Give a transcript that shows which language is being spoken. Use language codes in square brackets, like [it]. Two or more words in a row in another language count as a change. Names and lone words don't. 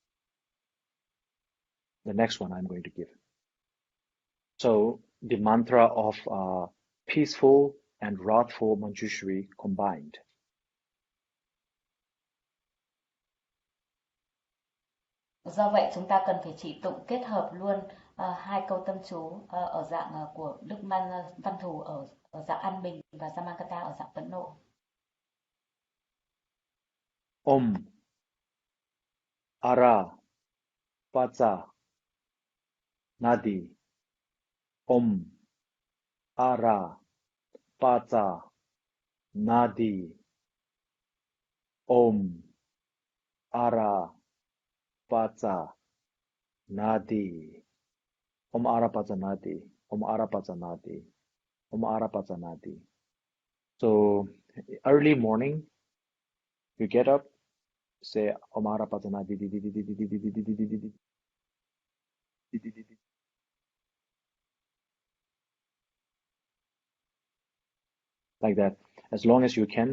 [en] The next one I'm going to give. So the mantra of peaceful and wrathful Manjushri combined. [vi] Do vậy chúng ta cần phải chỉ tụng kết hợp luôn hai câu tâm chú ở dạng của Đức Văn Thù ở dạng an bình và Samakata ở dạng phẫn nộ. [sa] Om Ara Pacha Nadi. Om Ara Pacha Nadi. Om Ara Pacha Nadi. Om Ara Pacha Nadi. Om Ara Pacha Nadi. Om Ara Pacha Nadi. [en] So early morning, you get up, say [sa] Om Ara Pacha Nadi. [en] Like that, as long as you can.